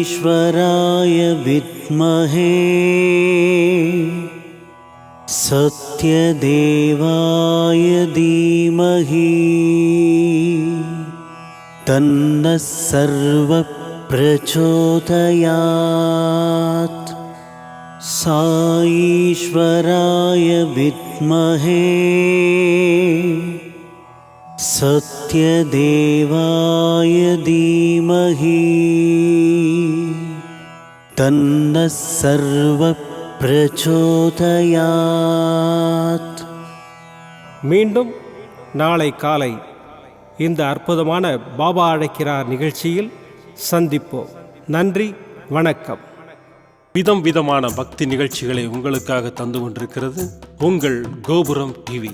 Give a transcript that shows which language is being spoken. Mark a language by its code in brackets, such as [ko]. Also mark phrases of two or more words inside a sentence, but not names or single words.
[sa] साईश्वराय विद्महे सत्यदेवाय सत्यदेवाय धीमहि तन्नः सर्वप्रचोदयात् साईश्वराय विद्महे सत्यदेवाय धीमहि तन्नः सर्वप्रचोदयात्. [ta] மீண்டும் நாளை காலை இந்த அற்புதமான பாபா அழைக்கிறார் நிகழ்ச்சியில் சந்திப்போம். நன்றி, வணக்கம். விதம் விதமான பக்தி நிகழ்ச்சிகளை உங்களுக்காக தந்து கொண்டிருக்கிறது உங்கள் கோபுரம் டிவி.